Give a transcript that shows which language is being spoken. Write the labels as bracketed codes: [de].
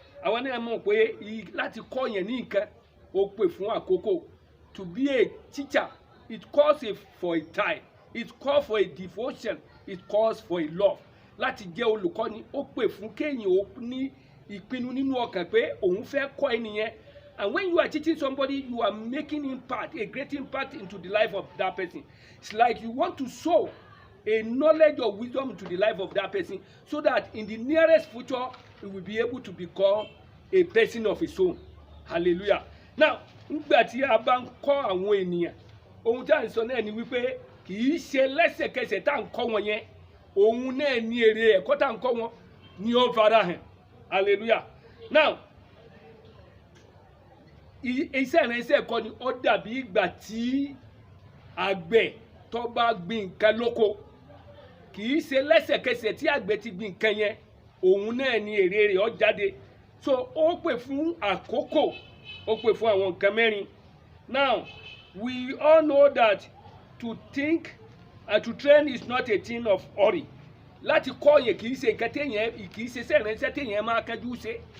[yo] Àwọn náà mọ̀ pé láti kọ́ yẹn ní nǹkan ó pè fún àkókò. [en] To be a teacher, it calls for a time, it calls for a devotion, it calls for a love. [yo] Láti jẹ́ olùkọ́ni ó pè fún kéèyàn ó ní ìpinnu nínú ọkàn pé òun fẹ́ kọ́ ènìyàn. [en] And when you are teaching somebody, you are making impact, a great impact into the life of that person. It's like you want to sow a knowledge or wisdom into the life of that person so that in the nearest future, he will be able to become a person of his own. Hallelujah. [yo] Now, nígbà tí a bá ń kọ́ àwọn ènìyàn, ohun tí a ń sọ náà ni kì í ṣe lẹ́sẹ̀kẹsẹ̀ tá à ń kọ́ wọn yẹn òun náà ní èrè ẹ̀kọ́ tá à ń kọ́ wọn ni ó farahàn. Hallelujah. Now iṣẹ́ ìránṣẹ́ kọ́ ni ó dàbí ìgbà tí àgbẹ̀ tó bá gbin nǹkan lóko, kì í ṣe lẹ́sẹ̀kẹsẹ̀ tí àgbẹ̀ ti gbin nǹkan yẹn òun náà ni èrè rẹ̀ ó jáde. So ó pè fún àkókò, ó pè fún àwọn nǹkan mẹ́rin. [en] Now we all know that to think and to train is not a thing of hurry. [yo] Láti kọ́ yẹn kì í ṣe nǹkan téèyàn, kì í ṣe iṣẹ́ ìránṣẹ́ téèyàn máa kánjú ṣe.